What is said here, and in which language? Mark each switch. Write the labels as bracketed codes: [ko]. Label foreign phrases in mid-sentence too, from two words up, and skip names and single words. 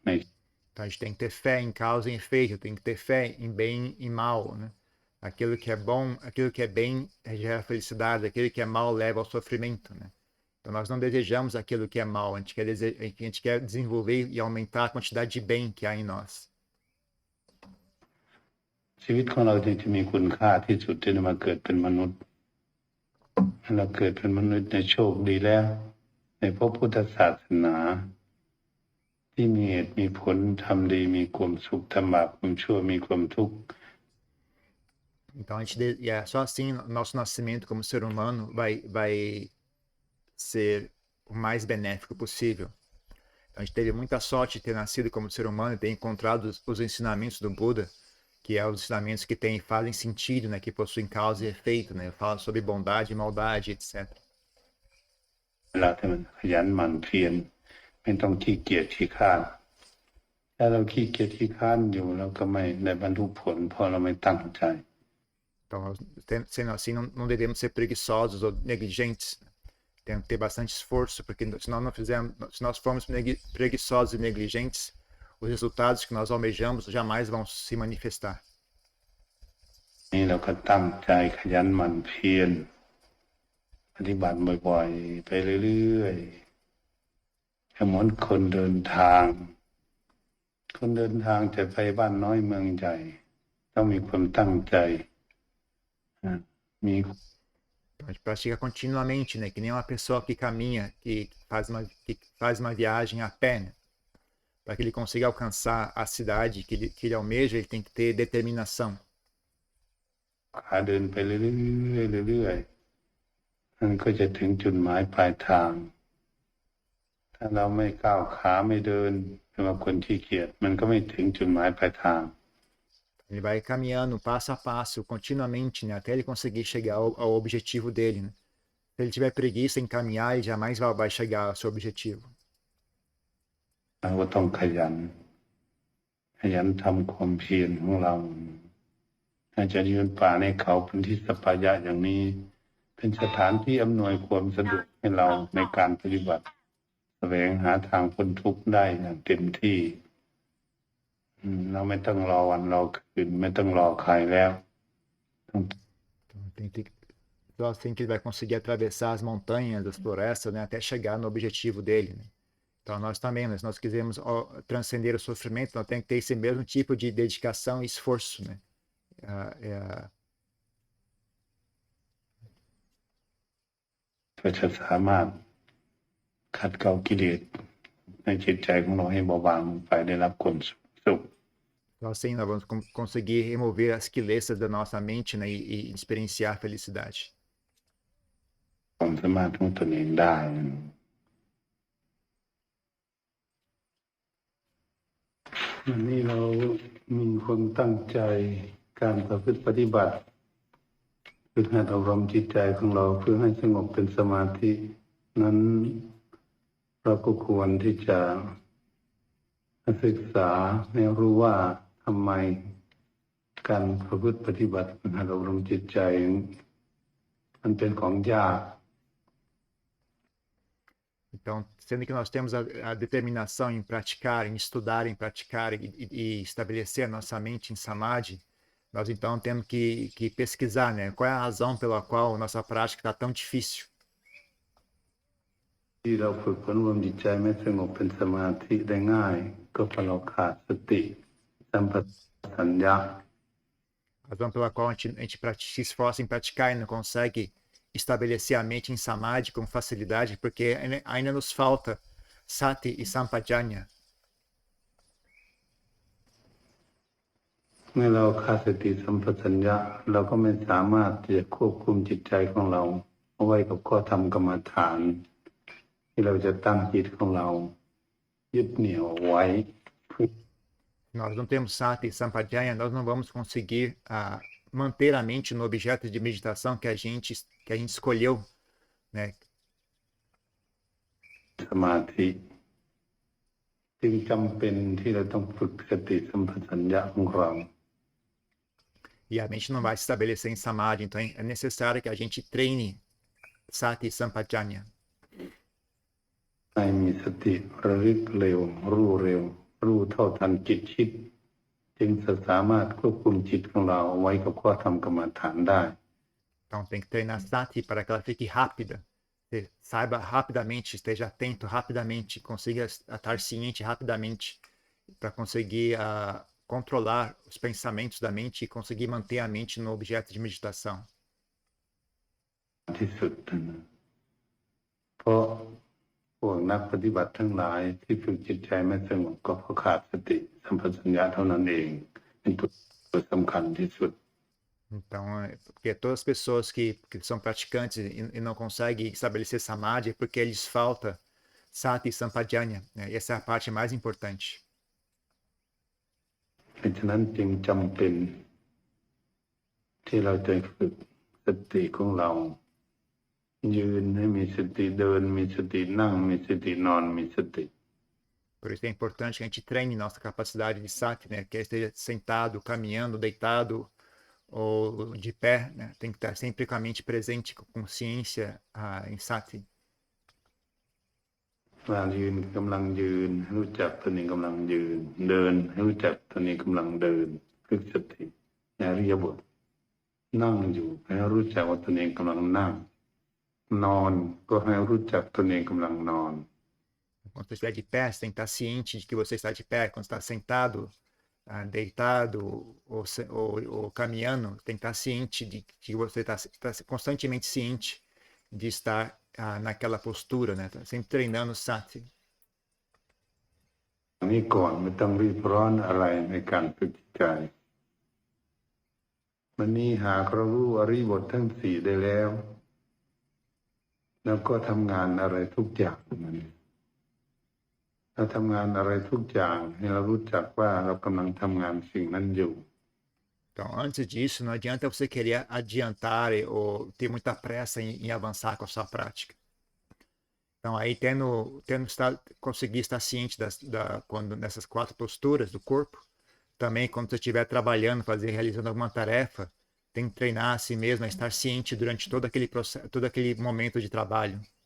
[pt] Então a gente tem que ter fé em causa e efeito, tem que ter fé em bem e mal, né? Aquilo que é bom, aquilo que é bem gera felicidade, aquilo que é mal leva ao sofrimento, né? Então nós não desejamos aquilo que é mal, a gente quer desenvolver e aumentar a quantidade de bem que há em nós. [th] ชีวิตของเราจะมีคุณค่าที่สุดที่มาเกิดเป็นมนุษย์เราเกิดเป็นมนุษย์ในโชคดีแล้วในพระพุทธศาสนาที่มีเหตุมีผลทำดีมีความสุขทำบาปความชั่วมีความทุกข์ [pt] Então é só assim nosso nascimento como ser humano vai ser o mais benéfico possível. Então, a gente teve muita sorte de ter nascido como ser humano e ter encontrado os ensinamentos do Buda, que é os ensinamentos que fazem sentido, né, que possuem causa e efeito, né, falam sobre bondade e maldade, etc. [th] เวลาที่มันขยันหมั่นเพียรไม่ต้องขี้เกียจขี้คร้านถ้าเราขี้เกียจขี้คร้านอยู่เราก็ไม่ได้บรรลุผลเพราะเราไม่ตั้งใจ [pt] Então, sendo assim, não devemos ser preguiçosos ou negligentes. Temos que ter bastante esforço, porque se nós formos preguiçosos e negligentes, os resultados que nós almejamos jamais vão se manifestar. [th] นี่เราก็ตั้งใจขยันหมั่นเพียรปปฏิบัติบ่อยๆไปเรื่อยๆเหมือนคนเดินทาง คนเดินทางจะไปบ้านน้อยเมืองใหญ่ต้องมีความตั้งใจมี [pt] Então, a gente pratica continuamente, né? Que nem uma pessoa que caminha, que faz uma viagem a pé, né? Para que ele consiga alcançar a cidade que ele almeja, ele tem que ter determinação. [th] ขาเดินไปเรื่อยๆเรื่อยๆมันก็จะถึงจุดหมายปลายทาง ถ้าเราไม่ก้าวขาไม่เดินเป็นว่าคนขี้เกียจมันก็ไม่ถึงจุดหมายปลายทาง [pt] Ele vai caminhando passo a passo, continuamente, né? Até ele conseguir chegar ao objetivo dele, né? Se ele tiver preguiça em caminhar, ele jamais vai chegar ao seu objetivo. [th] เราก็ต้องขยันทำความเพียรของเราอาจจะยืนป่าในเขาเป็นที่สัปปายะอย่างนี้ เป็นสถานที่อำนวยความสะดวกให้เราในการปฏิบัติแสวงหาทางพ้นทุกข์ได้อย่างเต็มที่เราไม่ต้องรอวันรอคืนไม่ต้องรอใครแล้ว [pt] Então, assim que ele vai conseguir atravessar as montanhas, as florestas, né? Até chegar no objetivo dele, né? Então, nós também, se nós quisermos transcender o sofrimento, nós temos que ter esse mesmo tipo de dedicação e esforço, né? [th] ก็จะสามารถขัดเกลากิเลสในจิตใจของเราให้เบาบางไปได้รับความสุข [pt] Então, assim, nós vamos conseguir remover as quilesas da nossa mente, né? E experienciar a felicidade. [th] ความสามารถของตนเองได้วันนี้เรามีความตั้งใจการประพฤติ ปฏิบัติฝึกหัดอบรมจิตใจของเราเพื่อให้สงบเป็นสมาธินั้นเราก็ควรที่จะศึกษาให้รู้ว่าทำไมการประพฤติปฏิบัติฝึกหัดอบรมจิตใจมันเป็นของยาก [pt] Então, sendo que nós temos a determinação em praticar, em estudar, em praticar e estabelecer a nossa mente em samadhi, nós então temos que pesquisar, né? Qual é a razão pela qual a nossa prática está tão difícil. [th] ที่เราฝึกฝนรวมจิตใจไม่สงบเป็นสมาธิได้ง่ายก็เพราะเราขาดสติสัมปชัญญะ [pt] A razão pela qual a gente se esforça em praticar e não consegue estabelecer a mente em samadhi com facilidade, porque ainda nos falta sati e sampajanya. [th] เมื่อเราขาดสติสัมปชัญญะเราก็ไม่สามารถที่จะควบคุมจิตใจของเราเอาไว้กับข้อธรรมกรรมฐานที่เราจะตั้งจิตของเรายึดเหนี่ยวไว้ [pt] Nós não temos sati e sampajanya, nós não vamos conseguir manter a mente no objeto de meditação que a gente escolheu, né? [th] สมาธิจึงจำเป็นที่เราต้องฝึกสติสัมปชัญญะของเรา [pt] E a mente não vai se estabelecer em samadhi, então é necessário que a gente treine sati e sampajanya. [th] ให้มีสติระลึกเร็วรู้เท่าทันจิตคิดจึงจะสามารถควบคุมจิตของเราไว้กับข้อธรรมกรรมฐานได้ [pt] Então tem que treinar sati para que ela fique rápida. Você saiba rapidamente, esteja atento rapidamente, consiga estar ciente rapidamente para conseguir controlar os pensamentos da mente e conseguir manter a mente no objeto de meditação. [th] ที่สุดนะเพราะพวกนักปฏิบัติทั้งหลายที่ฝึกจิตใจไม่สงบก็เพราะขาดสติสัมปชัญญะเท่านั้นเองเป็นตัวสำคัญที่สุด [pt] Então, porque todas as pessoas que são praticantes e não conseguem estabelecer samadhi é porque lhes falta sati e sampajanya, né? E essa é a parte mais importante. [th] เพราะฉะนั้นจึงจำเป็นที่เราจะฝึกสติของเรายืนให้มีสติเดินมีสตินั่งมีสตินอนมีสติ [pt] Por isso é importante que a gente treine nossa capacidade de sati, né? Que esteja sentado, caminhando, deitado ou de pé, né? Tem que estar sempre com a mente presente, com consciência em sati. [th] ว่ายืนกำลังยืนรู้จักตนเองกำลังยืนเดินรู้จักตนเองกำลังเดินฝึกสติในอริยบทนั่งอยู่ให้รู้จักว่าตนเองกำลังนั่งนอนก็ให้รู้จักตนเองกำลังนอน [pt] Quando você estiver de pé, você tem que estar ciente de que você está de pé. Quando você está sentado, deitado ou caminhando, tem que estar ciente de que você está constantemente ciente de estar naquela postura, né? Tá sempre treinando sati. [th] นี่ก่อนไม่ต้องรีบร้อนอะไรในการฝึกจิตใจวันนี้หากเรารู้อริยบททั้งสี่ได้แล้วก็ทำงานอะไรทุกอย่างมันเราทำงานอะไรทุกอย่างให้เรารู้จักว่าเรากำลังทำงานสิ่งนั้นอยู่ [pt] Então, antes disso, não adianta você querer adiantar ou ter muita pressa em avançar com a sua prática. Então, aí conseguir estar ciente nessas 4 posturas do corpo, também quando você estiver trabalhando, realizando alguma tarefa, tem que treinar a si mesmo a estar ciente durante todo aquele processo, todo aquele momento de trabalho.